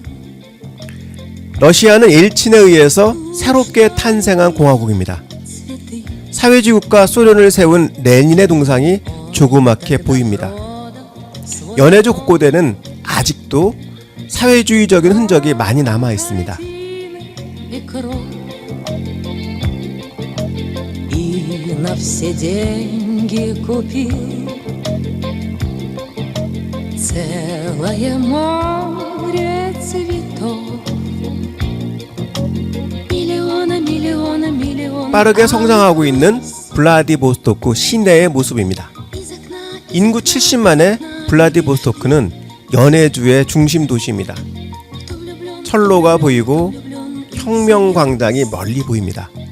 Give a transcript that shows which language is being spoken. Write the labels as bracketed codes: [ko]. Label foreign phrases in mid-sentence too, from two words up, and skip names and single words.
[ko] 러시아는 엘친에 의해서 새롭게 탄생한 공화국입니다. 사회주의 국가 소련을 세운 레닌의 동상이 조그맣게 보입니다. 연해주 곳곳에는 아직도 사회주의적인 흔적이 많이 남아 있습니다. [ru] Целое море цветов. [ko] 빠르게 성장하고 있는 블라디보스토크 시내의 모습입니다. 인구 70만의 블라디보스토크는 연해주의 중심 도시입니다. 철로가 보이고 혁명광장이 멀리 보입니다.